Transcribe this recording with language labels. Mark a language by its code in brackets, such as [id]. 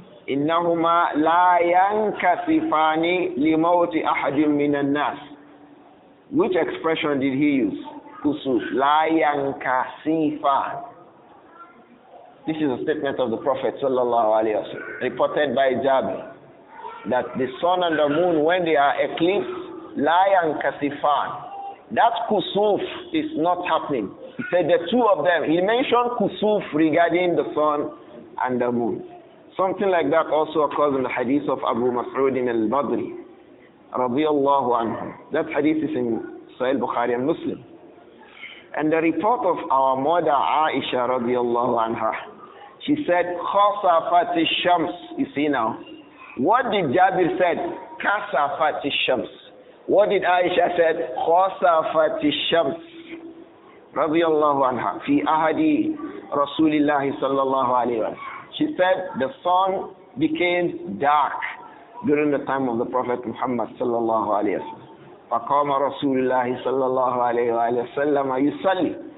[ar] إنهما لا ينكسفان لموت أحد من الناس. [en] Which expression did he use? [ar] Khusoof. لا ينكسفان. [en] This is a statement of the Prophet sallallahu alaihi wasallam, reported by Jabir, that the sun and the moon, when they are eclipsed, [ar] لا ينكسفان. [en] That Khusoof is not happening. He said the two of them. He mentioned Khusoof regarding the sun and the moon. Something like that also occurs in the hadith of Abu Mas'ud al-Badri, radiyallahu anhu. That hadith is in Sahih Bukhari and Muslim. And the report of our mother Aisha radiyallahu anha, she said, [ar] Khasafat ash-shams. [en] You see now, what did Jabir said? [ar] Kasafat ash-shams. [en] What did Aisha said? [ar] خَسَفَتِ الشَّمْسِ رضي الله عنها في أحد رسول الله صلى الله عليه وسلم. [en] She said the sun became dark during the time of the Prophet Muhammad [ar] صلى الله عليه وسلم. فقام رسول الله صلى الله عليه وسلم يصلي.